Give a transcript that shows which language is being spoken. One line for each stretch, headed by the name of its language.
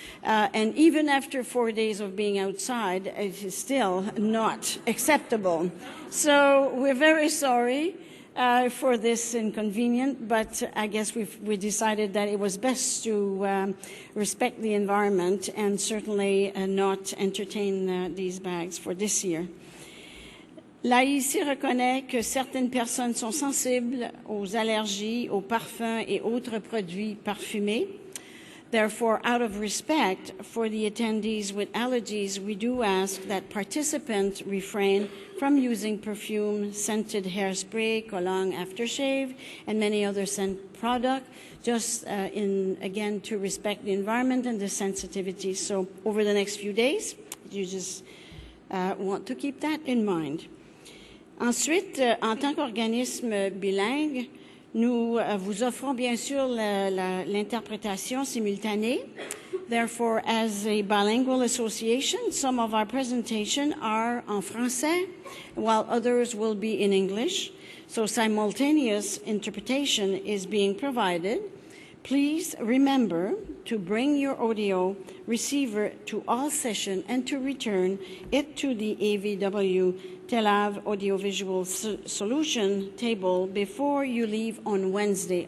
English: And even after 4 days of being outside, it is still not acceptable. So we're very sorry for this inconvenience, but I guess we decided that it was best to respect the environment and certainly not entertain these bags for this year.
French: L'AIC reconnaît que certaines personnes sont sensibles aux allergies, aux parfums et autres produits parfumés.
English: Therefore, out of respect for the attendees with allergies, we do ask that participants refrain from using perfume, scented hairspray, cologne aftershave, and many other scent products, just again, to respect the environment and the sensitivity. So over the next few days, you just want to keep that in mind.
French: Ensuite, en tant qu'organisme bilingue, nous vous offrons bien sûr l'interprétation simultanée.
English: Therefore, as a bilingual association, some of our presentations are
French: en français,
English: while others will be in English. So simultaneous interpretation is being provided. Please remember to bring your audio receiver to all sessions and to return it to the AVW TELAV Audiovisual Solution table before you leave on Wednesday.